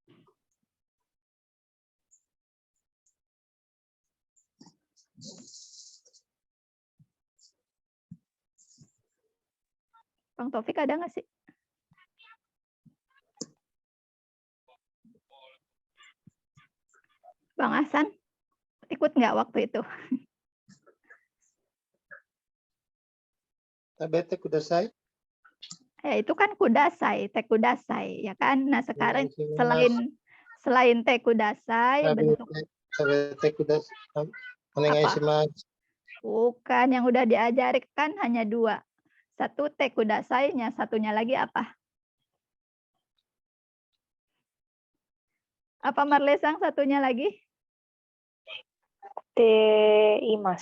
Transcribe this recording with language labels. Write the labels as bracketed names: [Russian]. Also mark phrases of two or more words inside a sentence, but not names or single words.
[Indonesian] Bang Taufik ada nggak sih? Bang Hasan ikut nggak waktu itu? [Japanese] 食べてください. [Indonesian] Ya itu kan kudasai, tekudasai ya kan. Nah sekarang selain tekudasai bentuk [Japanese] 食べてください。お願いします. [Indonesian] bukan yang udah diajarkan hanya 2. Satu tekudasai-nya, satunya lagi apa? Apa Marlesang satunya lagi? [Japanese] ています.